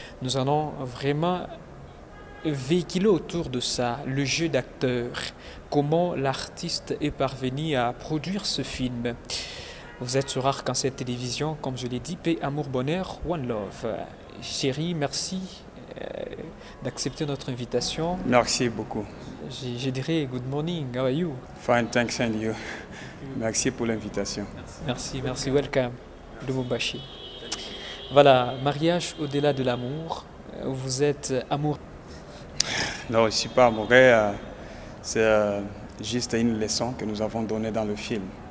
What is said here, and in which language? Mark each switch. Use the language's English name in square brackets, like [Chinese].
[French] Nous allons vraiment véhiculer autour de ça le jeu d'acteur, comment l'artiste est parvenu à produire ce film. Vous êtes sur Arc-en-Ciel Télévision, comme je l'ai dit, paix, amour, bonheur, [English] one love. [French] Chérie, merci d'accepter notre invitation. Merci beaucoup. Je dirais [English] good morning, how are you? Fine, thanks and you. [French] Merci pour l'invitation. Merci, [English] welcome, [French] Lubumbashi. Voilà, mariage au-delà de l'amour. Vous êtes amoureux? Non, je ne suis pas amoureux. C'est juste une leçon que nous avons donnée dans le film.